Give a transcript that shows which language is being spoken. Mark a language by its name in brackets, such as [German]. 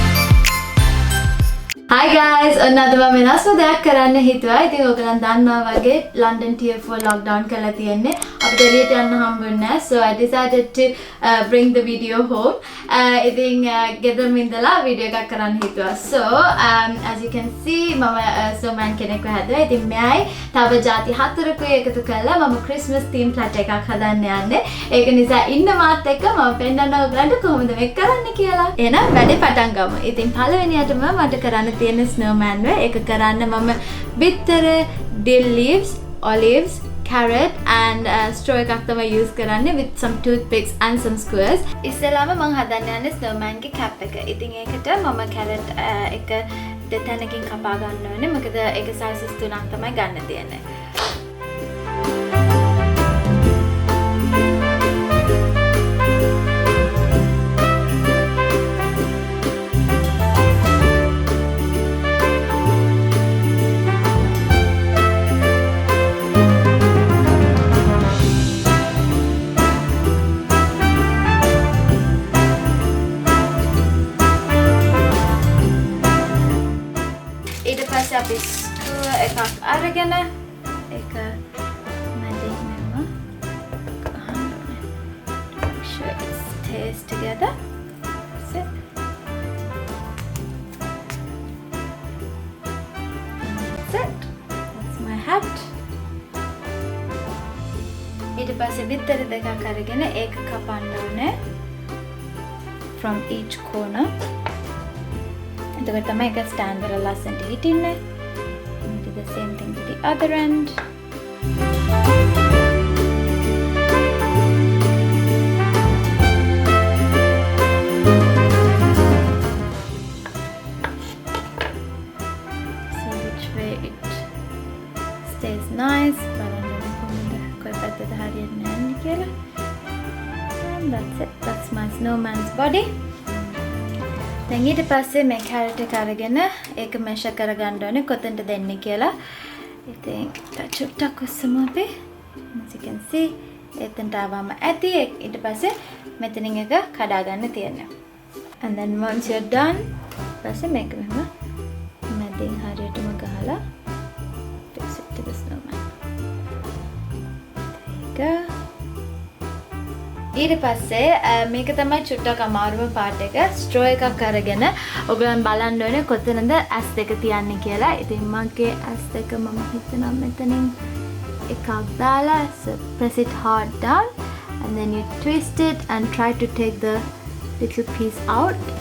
[English] guys, another one [Sinhala] වෙනස්ම දෙයක් කරන්න හිතුවා. ඉතින් ඔයගලන් දන්නවා වගේ London tier 4 lockdown කරලා තියෙන්නේ. අපිට එළියට යන්න හම්බුනේ නැහැ. [English] So I decided to bring the video home. [Sinhala] ඉතින් ගෙදරම ඉඳලා වීඩියෝ එකක් කරන්න හිතුවා. [English] So as you can see [Sinhala] මම snowman කෙනෙක්ව හැදුවා. ඉතින් මෙයයි තව ಜಾති හතරකුයි එකතු කරලා මම Christmas theme platter එකක් හදන්න යන්නේ. ඒක නිසා ඉන්න මාත් එක්ක මම පෙන්නන්න ඔයගලන්ට කොහොමද මේක කරන්න කියලා. එහෙනම් වැඩේ පටන් ගමු. ඉතින් පළවෙනියටම මට කරන්න තියෙන snowman ව ඒක කරන්න මම [English] bitter dill leaves, olives, carrot and straw [Sinhala] එකක් තමයි [English] use කරන්නේ with some toothpicks and some skewers. [Sinhala] ඉස්සෙල්ලාම මම හදන්න යන්නේ snowman ගේ cap එක. ඉතින් ඒකට මම carrot එක දෙතැනකින් කපා ගන්න ඕනේ. මොකද ඒක sizes තුනක් තමයි ගන්න තියෙන්නේ. අපි skewer එකක් අරගෙන ඒක මැදින් මෙම ගහන්න ඕනේ. [English] Make sure it stays together. That's it. That's it. That's my hat. [Sinhala] ඊට පස්සේ බිත්තර දෙකක් අරගෙන ඒක කපන්න ඕනේ [English] from each corner. [Sinhala] එතකොට තමයි ඒක stand වල ලස්සනට හිටින්නේ. [English] Do the same thing to the other end. So which way it stays nice. [Sinhala] බලන්න කොහොමද කොයි පැත්තද හරියන්නේ නැහැ කියලා. [English] And that's it. That's my snowman's body. [Sinhala] දැන් ඊට පස්සේ මේ carrot එක අරගෙන ඒක measure කරගන්න ඕනේ කොතනද දෙන්නේ කියලා. ඉතින් චුට්ටක් උස්සමු අපි. [English] As you can see [Sinhala] එතනට ආවම ඇති. ඊට පස්සේ මෙතනින් එක කඩා ගන්න තියෙනවා. [English] And then once you're done [Sinhala] පස්සේ මේක මෙහෙම මැදින් හරියටම ගහලා [English] fix it to the snowman. There you go. [Sinhala] ඊට පස්සේ මේක තමයි චුට්ටක් අමාරුම පාර්ට් එක. ස්ට්‍රෝ එකක් අරගෙන ඔයගලන් බලන්න ඕනේ කොතනද ඇස් දෙක තියන්නේ කියලා. ඉතින් මගේ ඇස් දෙක මම හිතනවා මෙතනින් එකක් දාලා [English] so press it hard down and then you twist it and try to take the little piece out.